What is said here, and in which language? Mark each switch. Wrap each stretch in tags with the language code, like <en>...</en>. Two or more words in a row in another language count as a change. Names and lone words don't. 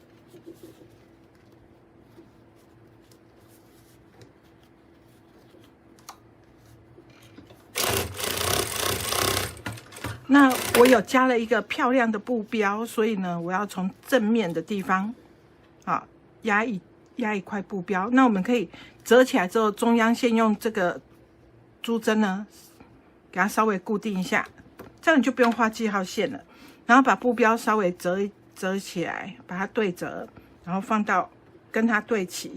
<zh>那我有加了一個漂亮的布標，所以呢，我要從正面的地方，壓一塊布標。那我們可以折起來之後，中央先用這個珠針呢，給它稍微固定一下，這樣你就不用畫記號線了。然後把布標稍微折起來，把它對折，然後放到跟它對齊。</zh>